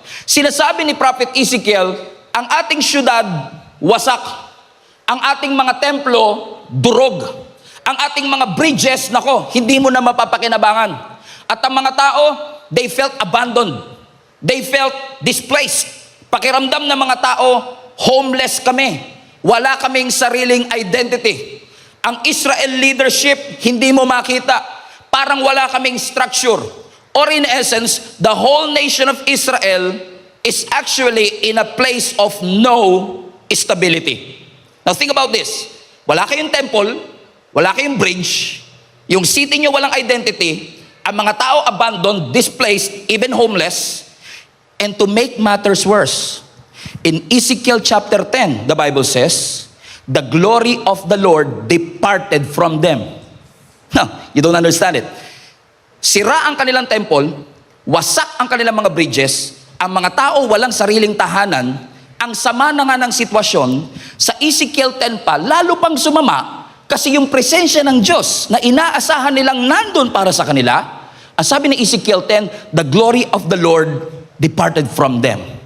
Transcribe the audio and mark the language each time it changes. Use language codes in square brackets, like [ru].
[tl] Sinasabi ni Prophet Ezekiel, ang ating syudad wasak, ang ating mga templo durog, ang ating mga bridges, nako, hindi mo na mapapakinabangan. At ang mga tao, [en] they felt abandoned. They felt displaced. [tl] Pakiramdam ng mga tao, homeless kami. Wala kaming sariling identity. Ang Israel leadership, hindi mo makita. Parang wala kaming structure. [en] Or in essence, the whole nation of Israel is actually in a place of no stability. Now think about this. [tl] Wala kayong temple, wala kayong bridge, yung city nyo walang identity, ang mga tao abandoned, displaced, even homeless, [en] And to make matters worse, in Ezekiel chapter 10, the Bible says, the glory of the Lord departed from them. No, you don't understand it. [tl] Sira ang kanilang temple, wasak ang kanilang mga bridges, ang mga tao walang sariling tahanan, ang sama na nga ng sitwasyon, sa Ezekiel 10 pa, lalo pang sumama, kasi yung presensya ng Diyos na inaasahan nilang nandun para sa kanila, ang sabi ni Ezekiel 10, [en] the glory of the Lord departed from them.